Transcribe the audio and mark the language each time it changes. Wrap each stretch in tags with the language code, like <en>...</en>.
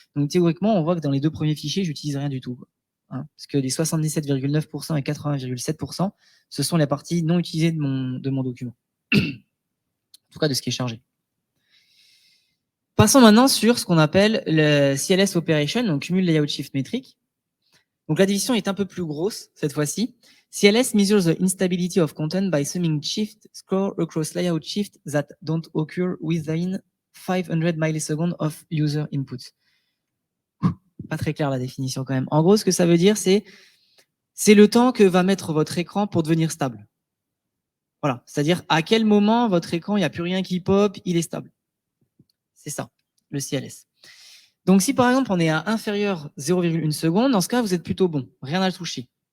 <fr>Donc théoriquement, on voit que dans les deux premiers fichiers, j'utilise rien du tout. Hein, parce que les 77,9% et 80,7%, ce sont les parties non utilisées de mon document. En tout cas, de ce qui est chargé. Passons maintenant sur ce qu'on appelle le CLS Operation, donc Cumul Layout Shift Metric. Donc la division est un peu plus grosse cette fois-ci.</fr> <en>CLS measures the instability of content by summing shift score across layout shift that don't occur within 500 milliseconds of user input.</en> <fr>Pas très clair la définition quand même. En gros, ce que ça veut dire, c'est le temps que va mettre votre écran pour devenir stable. Voilà, c'est-à-dire à quel moment votre écran, il n'y a plus rien qui pop, il est stable. C'est ça, le CLS. Donc si par exemple on est à inférieur 0,1 seconde, dans ce cas, vous êtes plutôt bon, rien à toucher.</fr>